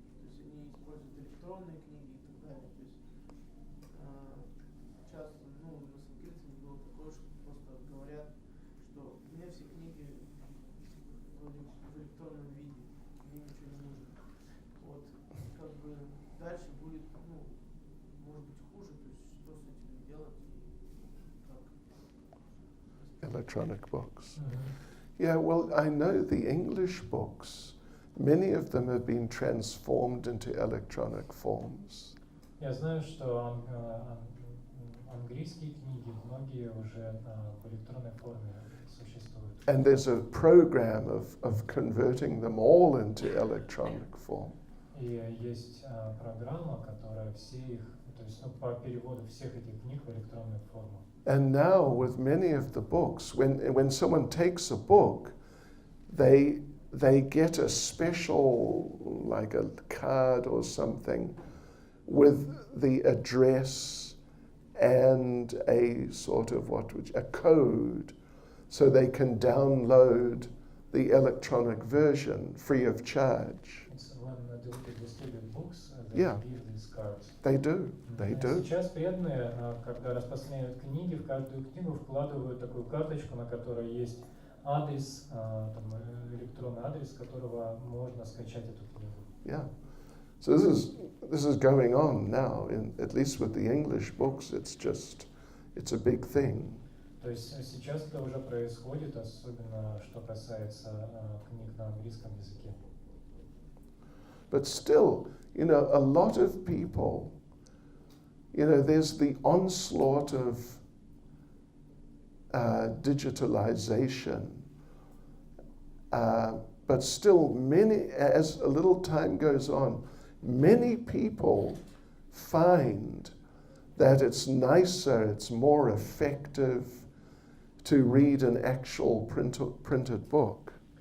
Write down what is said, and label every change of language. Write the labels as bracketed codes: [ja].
[ru] То есть они используют электронные книги и так далее. То есть часто, на санскрите было такое, что просто говорят, что мне все книги вроде в электронном виде, мне ничего не нужно. Вот, как бы дальше будет, может быть хуже, то есть что с этим делать и как. [en] Electronic books. Yeah, well, I know the English books, many of them have been transformed into electronic forms. [ru] Я знаю, что английские книги, многие уже в электронной форме существуют. [en] And there's a program of converting them all into electronic form. [ru] И есть программа, которая все их, то есть по переводу всех этих книг в электронную форму. [en] And now with many of the books, when someone takes a book, they get a special, like a card or something, with the address and a sort of a code, so they can download the electronic version free of charge. When they distribute books, they Yeah. give these cards. They do. [ru] Сейчас преданные, когда распространяют книги, в каждую книгу вкладывают такую карточку, на которой есть адрес, электронный адрес, с которого можно скачать эту книгу. [en] Yeah. So this is going on now, at least with the English books, it's a big thing. [ru] То есть сейчас это уже происходит, особенно что касается книг на английском языке. [en] But still, a lot of people, there's the onslaught of digitalization, But still, as a little time goes on, many people find that it's nicer, it's more effective to read an actual printed book.